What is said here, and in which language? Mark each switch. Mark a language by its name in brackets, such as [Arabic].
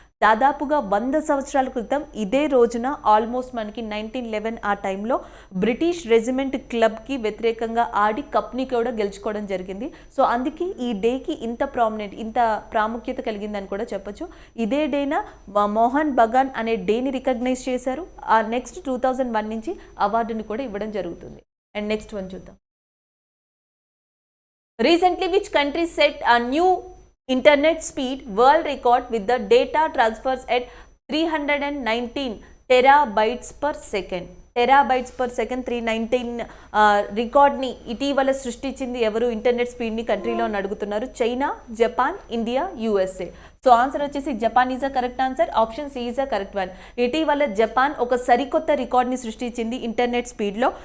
[Telugu] దాదాపుగా 100 సంవత్సరాల క్రితం ఇదే రోజున ఆల్మోస్ట్ మనకి 1911 ఆ టైంలో బ్రిటిష్ రెజిమెంట్ క్లబ్కి వ్యతిరేకంగా ఆడి కప్ని కూడా గెలుచుకోవడం జరిగింది. సో అందుకే ఈ డేకి ఇంత ప్రాముఖ్యత కలిగిందని కూడా చెప్పొచ్చు. ఇదే డేన మోహన్ బగాన్ అనే డేని రికగ్నైజ్ చేశారు. ఆ నెక్స్ట్ 2001 నుంచి అవార్డుని కూడా ఇవ్వడం జరుగుతుంది. అండ్ నెక్స్ట్ వన్ చూద్దాం. [English] Recently, which country set a new internet speed world record with the data transfers at 319 terabytes per second? [Telugu] Terabytes per second 319 రికార్డ్ని ఇటీవల సృష్టించింది ఎవరు? ఇంటర్నెట్ స్పీడ్ని కంట్రీలో అని అడుగుతున్నారు. China, Japan, India, USA. [English] So answer వచ్చేసి Japan is a correct answer. Option C is a correct one. [Telugu] ఇటీవల Japan ఒక సరికొత్త రికార్డ్ని సృష్టించింది ఇంటర్నెట్ స్పీడ్లో.